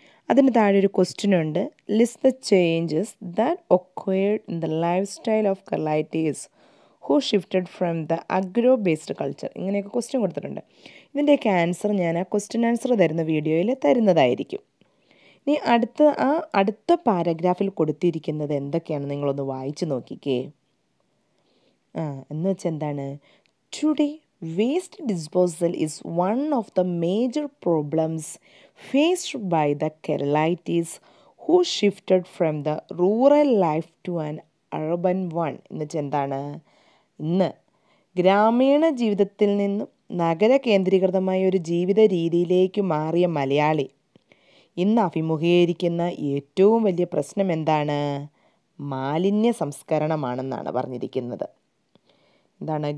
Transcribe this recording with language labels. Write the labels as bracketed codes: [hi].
[ml] അതിന് താഴെ ഒരു ക്വസ്റ്റ്യൻ ഉണ്ട്. [en] List the changes that occurred in the life style of Keralites who shifted from the agro based culture. [ml] ഇങ്ങനെയൊക്കെ question കൊടുത്തിട്ടുണ്ട്. ഇതിൻ്റെയൊക്കെ ആൻസർ ഞാൻ ആ ക്വസ്റ്റ്യൻ ആൻസർ തരുന്ന വീഡിയോയിൽ തരുന്നതായിരിക്കും. ഇനി അടുത്ത പാരഗ്രാഫിൽ കൊടുത്തിരിക്കുന്നത് എന്തൊക്കെയാണ് നിങ്ങളൊന്ന് വായിച്ചു നോക്കിക്കേ. എന്ന് വെച്ചാൽ എന്താണ്? [en] Today waste disposal is one of the major problems faced by the Keralites who shifted from the rural life to an urban one. [ml] എന്ന് വെച്ചാൽ എന്താണ്? ഇന്ന് ഗ്രാമീണ ജീവിതത്തിൽ നിന്നും നഗര കേന്ദ്രീകൃതമായ ഒരു ജീവിത രീതിയിലേക്ക് മാറിയ മലയാളി ഇന്ന് അഭിമുഖീകരിക്കുന്ന ഏറ്റവും വലിയ പ്രശ്നം എന്താണ്? മാലിന്യ സംസ്കരണമാണെന്നാണ് പറഞ്ഞിരിക്കുന്നത്. എന്താണ്?